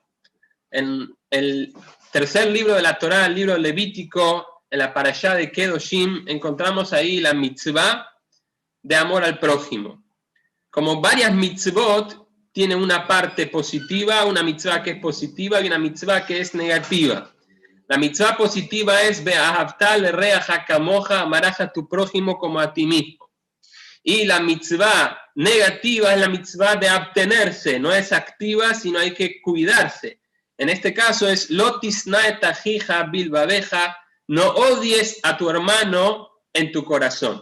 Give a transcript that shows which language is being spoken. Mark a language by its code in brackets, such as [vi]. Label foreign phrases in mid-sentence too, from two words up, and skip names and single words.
[es] En el tercer libro de la Torá, el libro Levítico, en la parashá de Kedoshim, encontramos ahí la mitzvah de amor al prójimo. Como varias mitzvot, tiene una parte positiva, una mitzvah que es positiva y una mitzvah que es negativa. La mitzvah positiva es [he] ואהבת לרעך כמוך, [es] amarás a tu prójimo como a ti mismo. Y la mitzvah negativa es la mitzvah de abstenerse, no es activa, sino hay que cuidarse. En este caso es [he] לא תשנא את אחיך בלבבך, [es] no odies a tu hermano en tu corazón.